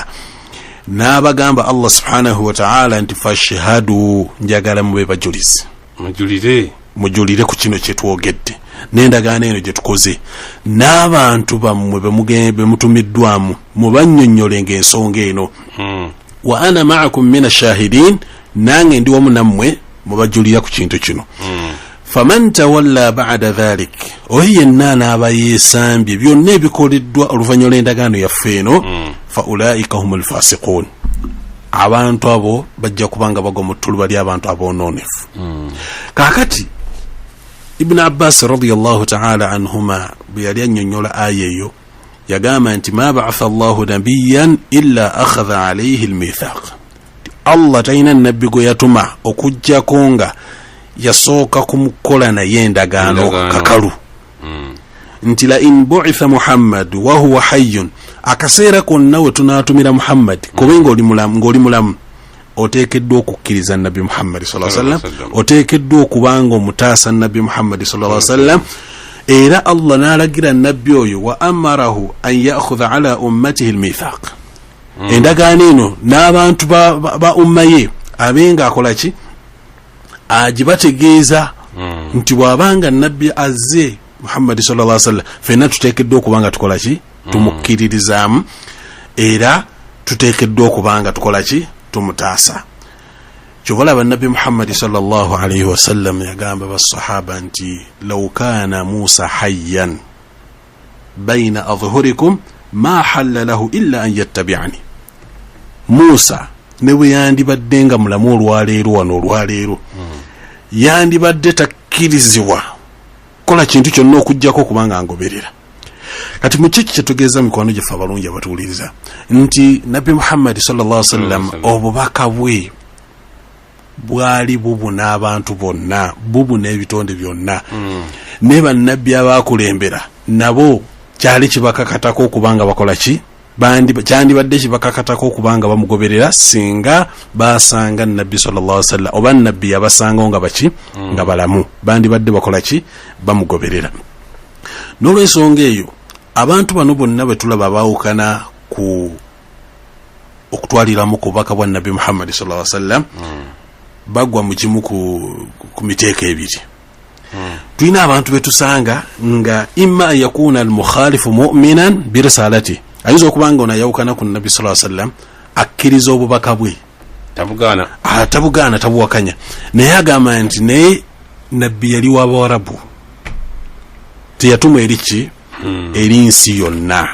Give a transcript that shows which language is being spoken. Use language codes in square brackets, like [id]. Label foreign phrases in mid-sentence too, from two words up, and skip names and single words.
[lg] N'abagamba [ar] الله سبحانه وتعالى [lg] nti fashhadu, njagala mube bajulizi, mujulire ku kino kye twogedde n'endagaano eno gye tukoze, n'abantu bammwe be mutumiddwamu mubannyonnyolenga ensonga eno. [ar] وأنا معكم من الشاهدين, [lg] nange ndi wamu nammwe mubajulira ku kintu kino. [ar] فمن تولى بعد ذلك, [lg] oyo yenna n'aba yeesambye byonna ebikoleddwa oluvannyuma lw'endagaano yaffe eno, [ar] فأولئك هم الفاسقون, [lg] abantu abo bajja kubanga bagwa mu ttuluba ly'abantu aboononefu. Kaakati Ibn Abbas [ar] رضي الله تعالى عنهما [lg] bwe yali annyonnyola aya eyo yagamba nti [ar] ما بعث الله نبيا إلا أخذ عليه الميثاق. [lg] Allah talina nabbi gwe yatuma okujjako nga yasooka kumukola naye endagaano kakalu. [ar] Nti لئن بعث محمد وهو حي, [lg] akaseera konna we tunaatumira Muhammad kubenga ng'oli mulamu, oteekeddwa okukkiriza Nabbi Muhammad [ar] صلى الله عليه وسلم, [lg] oteekeddwa okubanga omutaasa Nabbi Muhammad [ar] صلى الله عليه وسلم. [lg] Era Allah n'alagira nabbi oyo [ar] وأمره أن يأخذ على أمته الميثاق, [lg] endagaano eno n'abantu ba umma ye abenga akola ki, agibategeeza nti bw'abanga nabbi azze Muhammad [ar] صلى الله عليه وسلم [lg] fenna tuteekeddwa okubanga tukola ki, tumukkiririzaamu, era tuteekeddwa okubanga tukola ki, tumutaasa. Kyobulaba Nabbi Muhammad [ar] صلى الله عليه وسلم [lg] yagamba basahaba nti [ar] لو كان موسى حيا بين أظهركم ما حل له إلا أن يتبعني. [lg] Musa ne bwe yandibadde nga mulamu olwaleero wano olwaleero, yandibadde takkirizibwa kola kintu kyonna okujjako okubanga ngoberera. Kati mu kiki kyetugeeza mikwano gyaffe abalungi abatuwuliriza nti Nabbi Muhammad [ar] صلى الله عليه وسلم [lg] obubaka bwe bwali bubuna abantu bonna, bubuna ebitonde byonna, ne bannabbi abaakulembera nabo kyali kibakakatako okubanga bakola ki, kyandibadde kibakakatako okubanga bamugoberera singa basanga Nabbi [ar] صلى الله عليه وسلم [lg] oba Nabbi yabasanga nga baki, nga balamu, bandibadde bakola ki, bamugoberera. N'olwensonga eyo abantu bano bonna bwe tulaba baawukana ku okutwaliramu ku bubaka bwa Nabbi Muhammad [ar] صلى الله عليه وسلم, [lg] bagwa mu kimu ku miteeka ebiri. Tulina abantu betusanga nga [ar] إما يكون المخالف مؤمنا برسالته, [lg] ayinza okubanga ono ayawukana ku Nabbi [ar] صلى الله عليه وسلم [lg] akkiriza obubaka bwe, tabugaana tabuwakanya, naye agamba nti naye Nabbi yali w'Abawarabu, teyatuma eri ki, eri nsi yonna.